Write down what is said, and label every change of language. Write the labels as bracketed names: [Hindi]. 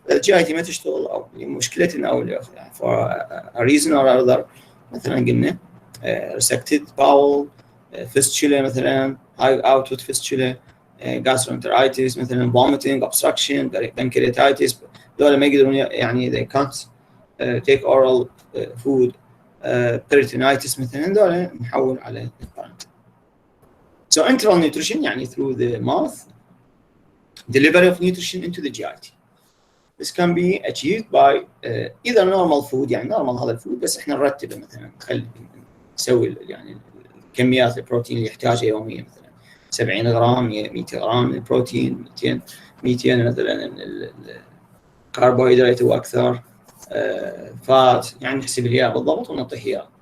[Arabic] الجي اي تي ما تشتغل او مشكلتنا او يعني [English] for a reason or other [Arabic] مثلا قلنا resected bowel fistula مثلا high output fistula gastroenteritis مثلا vomiting obstruction pancreatitis دول ما يقدرون يعني [English] they can't take oral food [Arabic] peritonitis مثلا دول نحول على البارنتال. [English] So enteral nutrition يعني through the mouth delivery of nutrition into the GIT. This can be achieved by either normal food [Arabic] يعني normal هذا الفود بس احنا نرتبه مثلا نسوي يعني كميات البروتين اللي يحتاجها يوميا مثلا 70 غرام 100 غرام من البروتين 200 مثلا الكربوهيدرات واكثر فات يعني نحسب لها بالضبط ونعطيه اياه